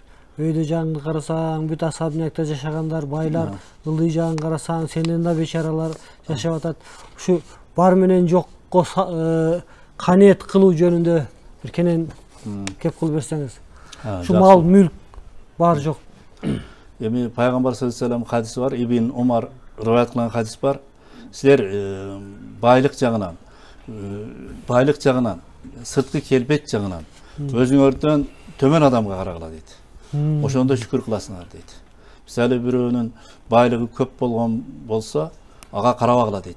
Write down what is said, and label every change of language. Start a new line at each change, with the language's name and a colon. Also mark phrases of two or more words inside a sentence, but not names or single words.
Kyrgyz: Өйдө жагыңды карасаң, бүт асабинекте жашагандар, байлар, ылдый жагын карасаң, сенден да бечаралар жашап атат. Ушу бар менен жокко каниет кылуу жөнүндө бир кенен кеп кылып берсеңиз. Ушу мал мүлк бар жок. Эми пайгамбар
Arabic: صلى الله عليه وسلم
Kyrgyz: хадиси бар, Ибн Умар риваят кылган хадис бар. Силер байлык жагынан, сырткы келбет жагынан өзүңөрдөн төмөн адамга карагыла дейт. Ошондо шүкүр кыласыңар дейт. Мисалы бирөөнүн байлыгы көп болгон болсо, ага карабагыла дейт.